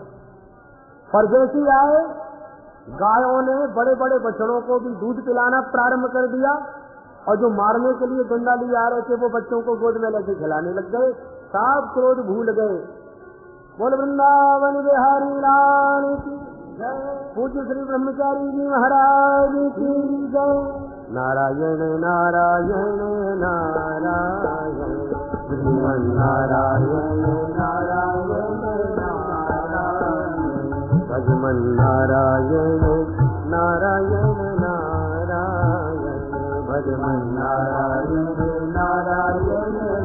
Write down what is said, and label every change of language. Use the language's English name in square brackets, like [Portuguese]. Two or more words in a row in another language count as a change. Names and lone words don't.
[Hindi] परदेसी आए, गायों ने बड़े बड़े बछड़ों को भी दूध पिलाना प्रारंभ कर दिया, और जो मारने के लिए डंडा लिए आ रहे थे वो बच्चों को गोद में लेके खिलाने लग गए। सब क्रोध भूल गए। बोल वृंदावन बिहारी लाल की जय। पूज्य श्री ब्रह्मचारी जी महाराज की जय। नारायण नारायण नारायण श्रीमन नारायण नारायण नारायण भजमन नारायण नारायण नारायण भजमन नारायण नारायण